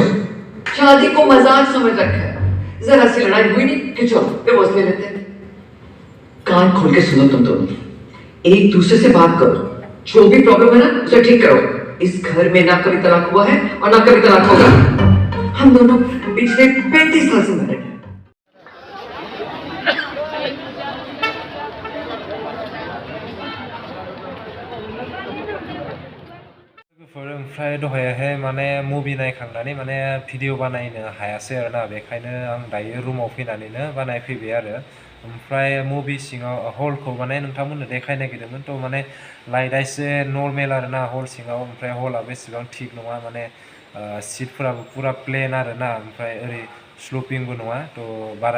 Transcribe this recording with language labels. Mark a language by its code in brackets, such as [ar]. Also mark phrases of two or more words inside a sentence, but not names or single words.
[hi] शादी को मजाक समझ रखा है जरा सी लड़ाई हुई नहीं कि चलो डिवोर्स ले लेते हैं कान खोल के सुनो तुम दोनों एक दूसरे से बात करो जो भी प्रॉब्लम है ना उसे ठीक करो इस घर में ना कभी तलाक हुआ है और ना कभी तलाक होगा हम दोनों पिछले 35 साल से मैरिड हैं [brx] ओमफ्राय दहायहाय माने मुभि नायखांनानै माने भिडिअ बानायनो हायासै आरोना बेखायनो आं दायो रुमाव फैनानैनो बानायफैबाय आरो ओमफ्राय मुभि सिङाव हलखौ माने नोंथांमोननो देखायनो नागिरदोंमोन थ' माने लाइटआ एसे नर्मेल आरोना हल सिङाव ओमफ्राय हलाबो एसेबां थिग नङा माने सिटफोराबो पुरा प्लेन आरोना ओमफ्राय ओरै स्लपिंबो नङा थ' बारा